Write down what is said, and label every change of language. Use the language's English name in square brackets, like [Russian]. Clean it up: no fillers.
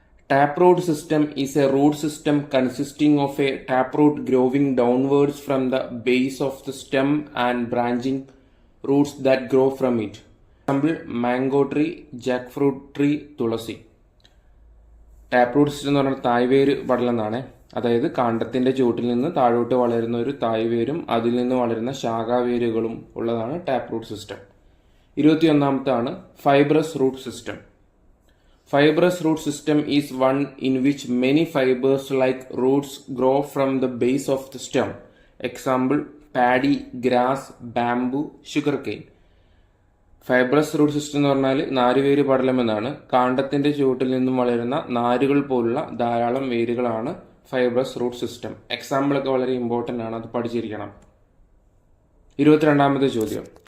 [English] Taproot system is a root system consisting of a taproot growing downwards from the base of the stem and branching roots that grow from it. Example, mango tree, jackfruit tree, tulsi. [Malayalam] Taproot system എന്ന് പറഞ്ഞാൽ തായ്വേര് പടലെന്നാണ്. അതായത് കാണ്ഡത്തിന്റെ ചുവട്ടിൽ നിന്ന് താഴോട്ട് വളരുന്ന ഒരു തായ്വേരും അതിൽ നിന്ന് വളരുന്ന ശാഖാവേരുകളും ഉള്ളതാണ് taproot system. 21ാമത്താണ് fibrous root system. [English] Fibrous root system is one in which many fibers like roots grow from the base of the stem. Example, paddy, grass, bamboo, sugarcane. [Malayalam] Fibrous root system എന്ന് പറഞ്ഞാൽ നാരുവേര് പടലം എന്നാണ്. കാണ്ഡത്തിന്റെ ചുവട്ടിൽ നിന്നും വളരുന്ന നാരുകൾ പോലുള്ള ധാരാളം വേരുകളാണ് fibrous root system. Example ഒക്കെ വളരെ ഇമ്പോർട്ടൻ്റ് ആണ്, അത് പഠിച്ചിരിക്കണം. 22ാമത്തെ ചോദ്യം.